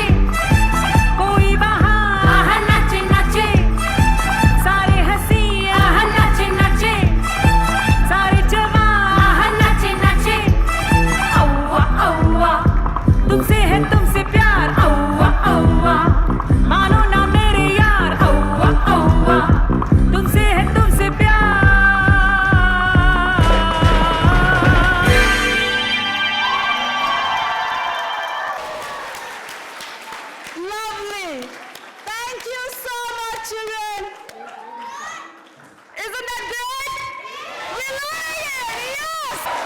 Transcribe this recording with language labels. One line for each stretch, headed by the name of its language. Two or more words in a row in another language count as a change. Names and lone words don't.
Hindi: कोई वहाँ नाचे नाचे, सारे हंसी नाचे नाचे, सारे जवां नाचे नाचे। औवा औवा, तुमसे प्यार, औवा औवा, मानो ना मेरे यार, औवा औवा, तुमसे प्यार।
English: Lovely. Thank you so much, children. Isn't that great? We like it. Yes.